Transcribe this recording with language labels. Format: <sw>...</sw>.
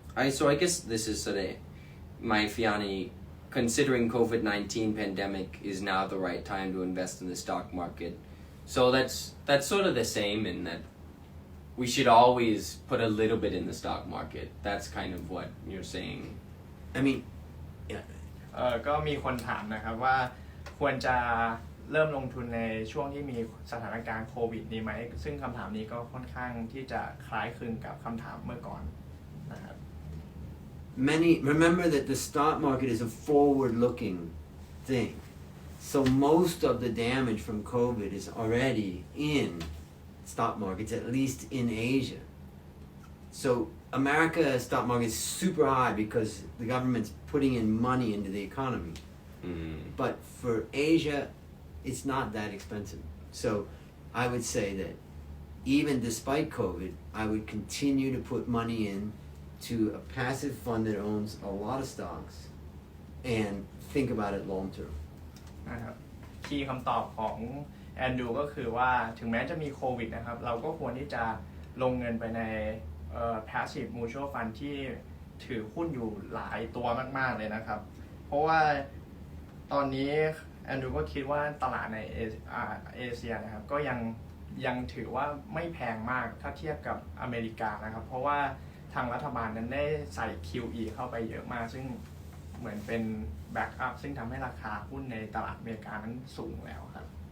<en>So I guess this is sort of my fiani. Considering COVID-19 pandemic is now the right time to invest in the stock market. So that's sort of the same in that we should always put a little bit in the stock market. That's kind of what you're saying. I mean, yeah.</en> <th>ก็มีคนถามนะครับว่าควรจะเริ่มลงทุนในช่วงที่มีสถานการณ์โควิดนี้ไหมซึ่งคำถามนี้ก็ค่อนข้างที่จะคล้ายคลึงกับคำถามเมื่อก่อนนะครับ</th> <en>Remember that the stock market is a forward-looking thing. So most of the damage from COVID is already in stock markets, at least in Asia. So America's stock market is super high because the government's putting in money into the economy. But for Asia, it's not that expensive. So I would say that even despite COVID, I would continue to put money in to a passive fund that owns a lot of stocks and think about it long term.</en> <th>นะครับคีย์คำตอบของแอนดูก็คือว่าถึงแม้จะมีโควิดนะครับเราก็ควรที่จะลงเงินไปในpassive mutual fund ที่ถือหุ้นอยู่หลายตัวมากๆเลยนะครับเพราะว่า ตอนนี้แอนดูก็คิดว่าตลาดในเอเชียนะครับก็ยังถือว่าไม่แพงมากถ้าเทียบกับอเมริกานะครับเพราะว่าทางรัฐบาลนั้นได้ใส่ QE เข้าไปเยอะมากซึ่งเหมือนเป็นแบ็กอัพซึ่งทำให้ราคาหุ้นในตลาดอเมริกานั้นสูงแล้วครับ</th>